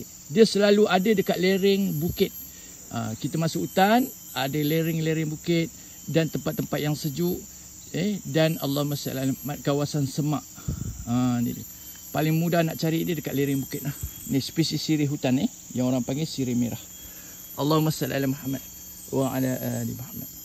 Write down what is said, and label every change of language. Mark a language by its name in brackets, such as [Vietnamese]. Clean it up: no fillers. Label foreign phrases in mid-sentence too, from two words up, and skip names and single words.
[Malay] Dia selalu ada dekat lereng bukit. Kita masuk hutan, ada lereng-lereng bukit dan tempat-tempat yang sejuk. [Arabic] Dan Allahumma salli ala Muhammad, [Malay] kawasan semak. Ni dia. Paling mudah nak cari dia dekat lereng bukit lah. Ni spesies sirih hutan yang orang panggil sirih merah. [Arabic] Allahumma salli ala Muhammad wa ala ali Muhammad.